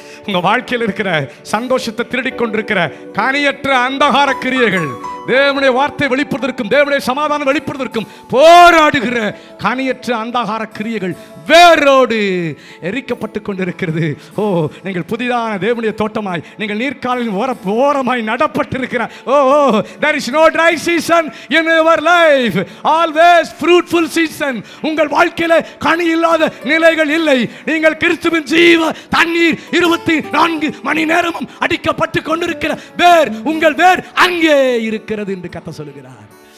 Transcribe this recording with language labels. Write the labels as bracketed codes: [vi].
[ta] உங்க வாழ்க்கையில் இருக்கிற சந்தோஷத்தை திருடிக் கொண்டிருக்கிற கனியற்ற அந்தகார கிரியைகள், தேவனுடைய வார்த்தை வெளிப்படுவதற்கும் தேவனுடைய சமாதானம் வெளிப்படுவதற்கும் போராடுகிற கனியற்ற அந்தகார கிரியைகள் வேரோடு எரிக்கப்பட்டு கொண்டிருக்கிறது. ஓ, நீங்கள் புதிதான தேவனுடைய தோட்டமாய், நீங்கள் நீர்க்காலின் ஓரமாய் நடப்பட்டிருக்கிறார். [en] Oh, there is no dry season in your life, always fruitful season. [ta] உங்கள் வாழ்க்கையில கனி இல்லாத நிலைகள் இல்லை. நீங்கள் கிறிஸ்துவின் ஜீவ தண்ணீர் 24 மணி நேரமும் அடிக்கப்பட்டு கொண்டிருக்கிற வேர், உங்கள் வேர் அங்கே இருக்கிறது என்று கர்த்தர் சொல்லுகிறார்.